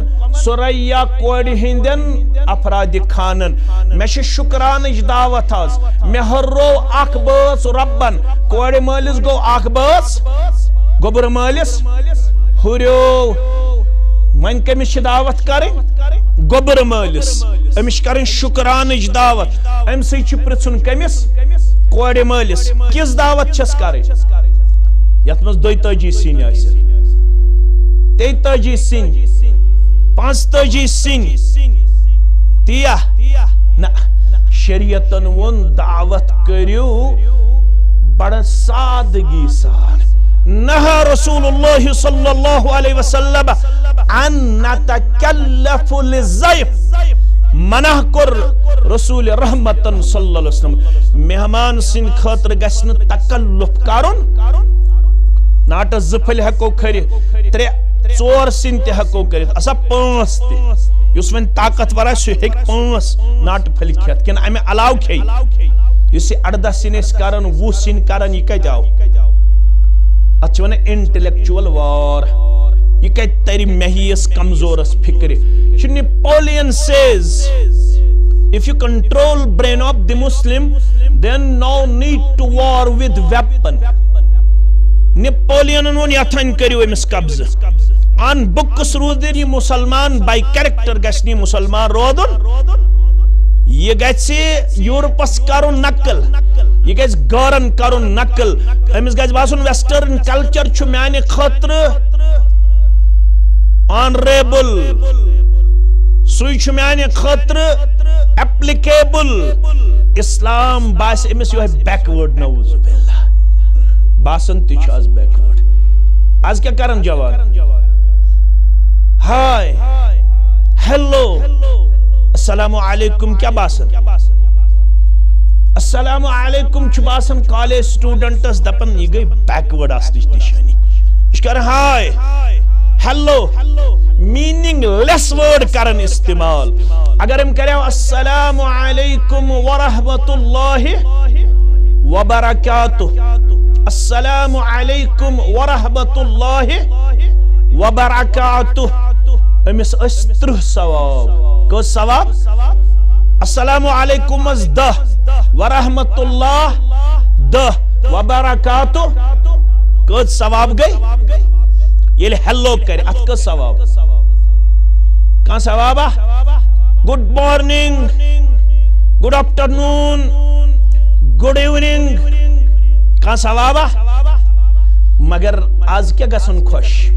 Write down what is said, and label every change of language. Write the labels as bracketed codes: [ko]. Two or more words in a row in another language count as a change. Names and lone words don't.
[ks] سُریا کورِ ہٕنٛدٮ۪ن افرادِ خانن مےٚ چھِ شُکرانٕچ دعوت آز مےٚ ہُرروو اکھ بٲژ رۄبن کورِ مٲلِس گوٚو اکھ بٲژ گوٚبُر مٲلِس ہُریو وۄنۍ کٔمِس چھِ دعوت کرٕنۍ گوٚبُر مٲلِس أمِس چھِ کرٕنۍ شُکرانٕچ دعوت أمۍ سۭتۍ چھُ پرژھُن کٔمِس کورِ مٲلِس کِژھ دعوت چھس کرٕنۍ یتھ منٛز 32 سِنۍ آسن 33 سِنۍ 35 سِنۍ تیا نہ شریعتن ووٚن دعوت کٔرِو بڑٕ سادگی سان نہا [ar] رسول اللہ صلی اللہ علیہ وسلم ان نتکلف للضیف [ks] منع کور رسول رحمتن [ar] صلی اللہ علیہ وسلم [ks] مہمان سن خاطر گژھِ نہٕ تکلف کرُن ناٹس زفل ہیکو کھرِتھ 3 سِنۍ تہِ ہیکو کٔرِتھ اسا 5 تہِ یُس وۄنۍ طاقتور آسہِ سُہ ہیٚکہِ 5 ناٹہٕ پھٔلۍ کھٮ۪تھ کِنہٕ امہِ علاوٕ کھیٚیہِ یُس یہِ 18 سِنۍ ٲسۍ کران 20 سِنۍ کران یہِ کتہِ آو اتھ چھِ ونان انٹلیکچُول وار یہ کتہِ ترِ مےٚ ہِیِس کمزورس فکرِ چھُ [en] Napoleon says if you control brain of the Muslim then no need to war with weapon [ks] Napoleon ووٚن یتھن کٔرِو أمِس قبضہٕ ان بُکس روٗدٕنۍ یہِ مُسلمان [en] by character [ks] گژھِ نہٕ یہِ مُسلمان روزُن یہِ گژھِ یورپس کرُن نقل یہ گژھِ گارن کرُن نقل أمِس گژھِ باسُن [en] western culture [ks] چھُ میانہِ خٲطرٕ آنریبل سُے چھُ میانہِ خٲطرٕ ایپلِکیبل اسلام باسہِ أمِس یِہوٚے بیکوٲڈ نعوذ باللہ باسن تہِ چھُ آز بیکوٲڈ آز کیٛاہ کرن جوان [en] hi hello [ar] السلام علیکم [ks] کیٛاہ باسان [ar] السلام علیکم [ks] چھُ باسان [en] college students [ks] دپان یہِ گٔے بیکوٲڈ آسنٕچ نشٲنی یہِ چھُ کران [en] hi hello meaning [ks] لیس وٲڈ کران استعمال اگر أمۍ کریو [ar] السلام علیکم ورحمۃ اللہ وبرکاتہ السلام علیکم ورحمۃ اللہ وبرکاتہ [ks] أمِس ٲسۍ 30 ثواب کٔژ ثواب [ar] السلام علیکم [ks] 10 [ar] ورحمۃ اللہ [ks] 10 وبرکاتہ کٔژ ثواب گٔے ییٚلہِ ہیلو کرِ اتھ کٔژ ثواب کانٛہہ ثوابا [en] good morning good afternoon good evening [ks] کانٛہہ ثوابا مگر آز کیٛاہ گژھُن خۄش